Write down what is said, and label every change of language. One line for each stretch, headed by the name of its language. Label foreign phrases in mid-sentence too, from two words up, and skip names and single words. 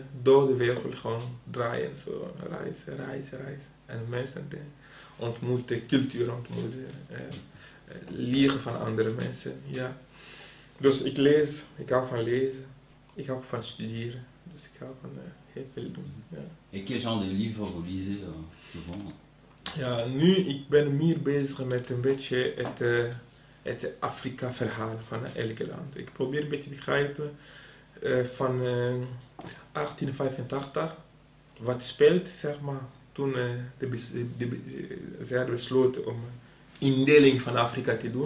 Dutch: Door de wereld gewoon draaien. Zo. Reizen. En mensen ontmoeten, cultuur ontmoeten. Leren van andere mensen. Ja. Dus ik lees. Ik hou van lezen. Ik hou van studeren. Dus ik hou van heel veel doen. Ja.
French: Et quel genre de livres vous lisez souvent?
Dutch: Ja, nu ik ben meer bezig met een beetje het Afrika-verhaal van elke land. Ik probeer een beetje te begrijpen van 1885 wat speelt, zeg maar, toen ze hadden besloten om indeling van Afrika te doen.